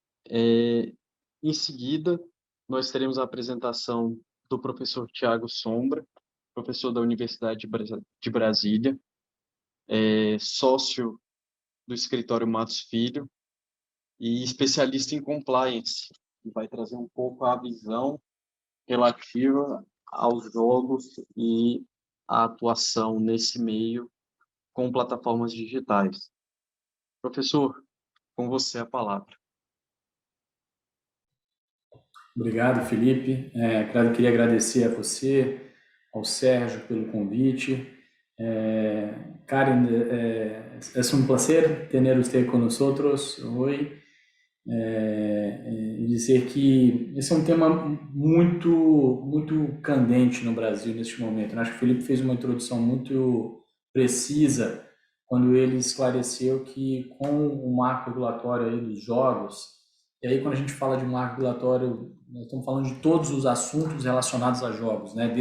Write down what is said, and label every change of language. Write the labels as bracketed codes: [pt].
[pt] Em seguida, nós teremos a apresentação do professor Thiago Sombra, professor da Universidade de Brasília, sócio do escritório Matos Filho e especialista em compliance, que vai trazer um pouco a visão relativa aos jogos e a atuação nesse meio com plataformas digitais. Professor, com você a palavra. Obrigado, Felipe. Queria agradecer a você, ao Sérgio, pelo convite. [es] Karen, es un placer tener usted con nosotros hoy. [pt] E dizer que esse é um tema muito candente no Brasil neste momento. Eu acho que o Felipe fez uma introdução muito precisa quando ele esclareceu que com o marco regulatório aí dos jogos, e aí quando a gente fala de marco regulatório, nós estamos falando de todos os assuntos relacionados a jogos, né?